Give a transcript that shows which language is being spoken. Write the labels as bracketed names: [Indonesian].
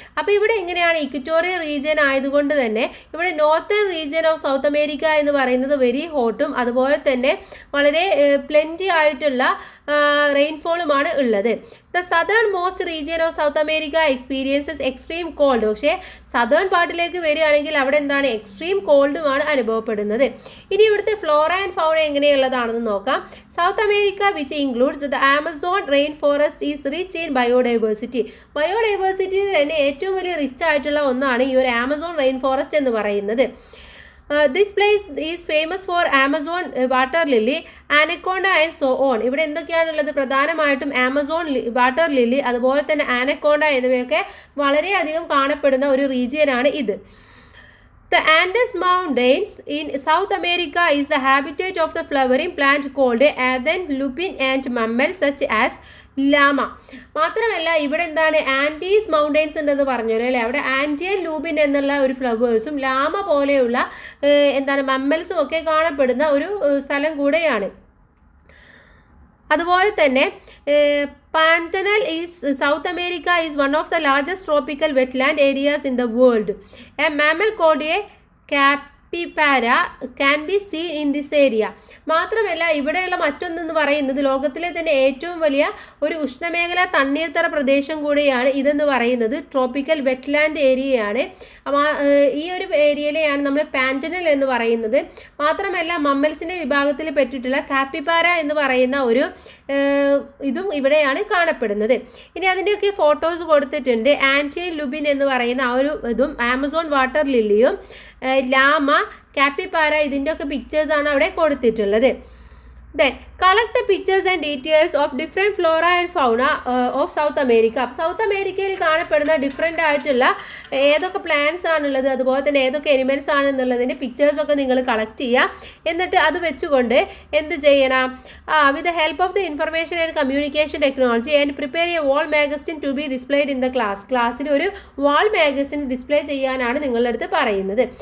[Malayalam] അപ്പോൾ ഇവിടെ എങ്ങനെയാണ്? ഇക്വറ്റോറിയൽ റീജിയൻ ആയതുകൊണ്ട് തന്നെ ഇവിടെ northern region of south America എന്ന് പറയുന്നത് വെരി ഹോട്ടും അതുപോലെ തന്നെ വളരെ പ്ലെൻറ്റി ആയിട്ടുള്ള റെയിൻഫോളുമാണ് ഉള്ളത്. [English] The southernmost region of South America experiences extreme cold. [Malayalam] പക്ഷേ സദേൺ പാർട്ടിലേക്ക് വരികയാണെങ്കിൽ അവിടെ എന്താണ്? എക്സ്ട്രീം കോൾഡുമാണ് അനുഭവപ്പെടുന്നത്. ഇനി ഇവിടുത്തെ ഫ്ലോറ ആൻഡ് ഫൗണ എങ്ങനെയുള്ളതാണെന്ന് നോക്കാം. [English] South America, which includes the Amazon rain forest, is rich in biodiversity. [Malayalam] ബയോഡൈവേഴ്സിറ്റിയിൽ തന്നെ ഏറ്റവും വലിയ റിച്ച് ആയിട്ടുള്ള ഒന്നാണ് ഈ ഒരു ആമസോൺ റെയിൻ ഫോറസ്റ്റ് എന്ന് പറയുന്നത്. [English] This place is famous for Amazon water lily, anaconda and so on. [Malayalam] ഇവിടെ എന്തൊക്കെയാണുള്ളത്? പ്രധാനമായിട്ടും ആമസോൺ വാട്ടർ ലില്ലി അതുപോലെ തന്നെ ആനക്കോണ്ട എന്നിവയൊക്കെ വളരെയധികം കാണപ്പെടുന്ന ഒരു റീജിയനാണ് ഇത്. [English] The Andes Mountains in South America is the habitat of the flowering plant called Adan lupin and mammals such as llama. [Malayalam] മാത്രമല്ല ഇവിടെ എന്താണ്? ആൻഡീസ് മൗണ്ടെയ്ൻസ് ഉണ്ടെന്ന് പറഞ്ഞു അല്ലേ. അവിടെ ആൻറ്റിയൻ ലൂബിൻ എന്നുള്ള ഒരു ഫ്ലവേഴ്സും ലാമ പോലെയുള്ള മമ്മൽസും ഒക്കെ കാണപ്പെടുന്ന ഒരു സ്ഥലം കൂടെയാണ്. അതുപോലെ തന്നെ [English] Pantanal is South America is one of the largest tropical wetland areas in the world. A mammal called a capybara can be seen in this area. [Malayalam] മാത്രമല്ല ഇവിടെയുള്ള മറ്റൊന്നെന്ന് പറയുന്നത് ലോകത്തിലെ തന്നെ ഏറ്റവും വലിയ ഒരു ഉഷ്ണമേഖല തണ്ണീർത്തട പ്രദേശം കൂടിയാണ് ഇതെന്ന് പറയുന്നത്. ട്രോപ്പിക്കൽ വെറ്റ്ലാൻഡ് ഏരിയയാണ്. ഈ ഒരു ഏരിയയിലെയാണ് നമ്മൾ പാൻറ്റനൽ എന്ന് പറയുന്നത്. മാത്രമല്ല മമ്മൽസിൻ്റെ വിഭാഗത്തിൽ പെട്ടിട്ടുള്ള കാപ്പിബാര എന്ന് പറയുന്ന ഒരു ഇതും ഇവിടെയാണ് കാണപ്പെടുന്നത്. ഇനി അതിൻ്റെയൊക്കെ ഫോട്ടോസ് കൊടുത്തിട്ടുണ്ട്. ആൻറ്റി ലുബിൻ എന്ന് പറയുന്ന ആ ഒരു ഇതും ആമസോൺ വാട്ടർ ലില്ലിയും ലാമ, കാപ്പിബാര ഇതിൻ്റെയൊക്കെ പിക്ചേഴ്സാണ് അവിടെ കൊടുത്തിട്ടുള്ളത്. [English] Then collect the pictures and details of different flora and fauna of South America. [Malayalam] South അമേരിക്കയിൽ കാണപ്പെടുന്ന ഡിഫറെൻ്റ് ആയിട്ടുള്ള ഏതൊക്കെ പ്ലാന്റ്സ് ആണുള്ളത്, അതുപോലെ തന്നെ ഏതൊക്കെ എനിമൽസ് ആണെന്നുള്ളതിൻ്റെ പിക്ചേഴ്സൊക്കെ നിങ്ങൾ കളക്ട് ചെയ്യുക. എന്നിട്ട് അത് വെച്ചുകൊണ്ട് എന്ത് ചെയ്യണം, [English] with the help of the information and communication technology and prepare a wall magazine to be displayed in the ക്ലാസ്സിൽ [Malayalam] ഒരു വാൾ മാഗസിൻ ഡിസ്പ്ലേ ചെയ്യാനാണ് നിങ്ങളുടെ അടുത്ത് പറയുന്നത്.